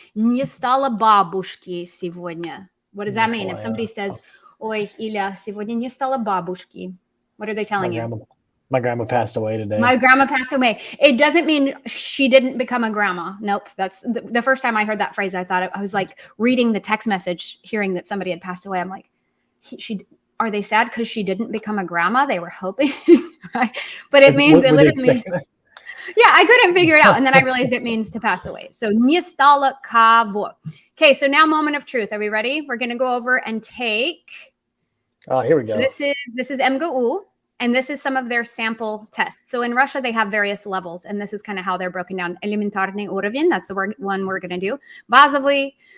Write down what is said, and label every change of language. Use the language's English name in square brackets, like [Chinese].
[Russian] Не стало бабушки сегодня. [English] What does that mean? If somebody says, [Russian] ой, Илья, сегодня не стало бабушки. [English] What are they telling you? My grandma passed away today. My grandma passed away. It doesn't mean she didn't become a grandma. Nope. That's the first time I heard that phrase. I thought I was like reading the text message, hearing that somebody had passed away. I'm like, are they sad because she didn't become a grandma? They were hoping, right? But it means it literally means. Yeah, I couldn't figure it out, and then I realized it means to pass away. [Russian] So не стало кого. [English] Okay, so now moment of truth. Are we ready? We're going to go over and take. Oh, here we go. This is MGU. And this is some of their sample tests. So in Russia, they have various levels, and this is kind of how they're broken down. Elementarny уровень, that's the one we're going to do. Bazovly.